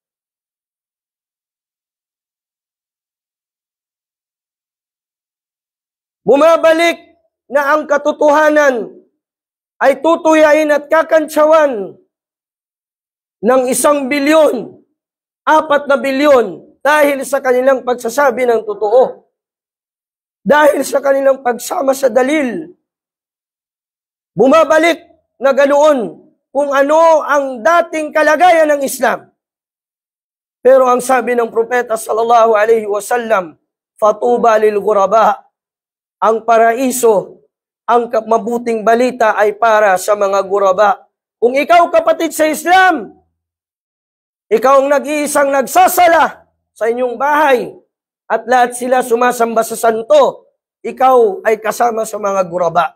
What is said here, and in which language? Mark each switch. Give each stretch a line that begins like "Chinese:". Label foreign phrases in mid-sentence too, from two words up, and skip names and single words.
Filipino: Bumabalik na ang katotohanan ay tutuyain at kakantsawan ng 1 bilyon, 4 na bilyon dahil sa kanilang pagsasabi ng totoo. Dahil sa kanilang pagsama sa dalil. Bumabalik na ganoon kung ano ang dating kalagayan ng Islam. Pero ang sabi ng propeta
Arabic: صلى الله عليه وسلم، فطوبى للغرباء.
Filipino: Ang paraiso, ang mabuting balita ay para sa mga ghuraba. Kung ikaw, kapatid sa Islam, ikaw ang nag-iisang nagsasala sa inyong bahay at lahat sila sumasamba sa santo, ikaw ay kasama sa mga ghuraba.